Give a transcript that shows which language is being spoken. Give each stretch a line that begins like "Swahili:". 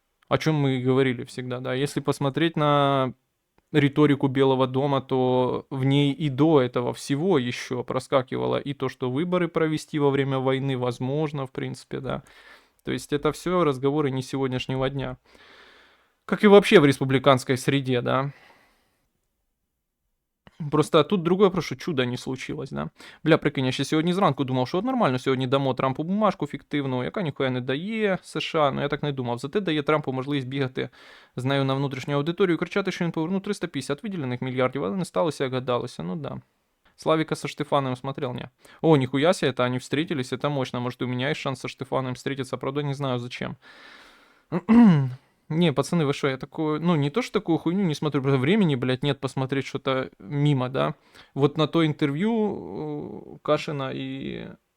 Russian: О чем мы и говорили всегда, да. Если посмотреть на риторику Белого дома, то в ней и до этого всего еще проскакивало и то, что выборы провести во время войны возможно, в принципе, да. То есть это все разговоры не сегодняшнего дня. Как и вообще в республиканской среде, да. Просто тут другое, прошу, чудо не случилось, да.
Ukrainian: Бля, прикинь, я ще сьогодні зранку думав, що от нормально, сьогодні дамо Трампу бумажку фіктивну, яка ніхуя не дає США, ну я так не думав. Зате дає Трампу можливість бігати з нею на внутрішню аудиторію і кричати, що він повернув 350 виділених мільярдів, але не сталося, як гадалося, ну да.
Russian: Славика со Штефаном смотрел, не. О, нихуя себе, это они встретились, это мощно. Может, у меня есть шанс со Штефаном встретиться, правда, не знаю зачем. Не, пацаны, вы что, я такую, ну, не то, что такую хуйню не смотрю, просто времени, блядь, нет посмотреть что-то мимо, да. Вот на то интервью Кашина и...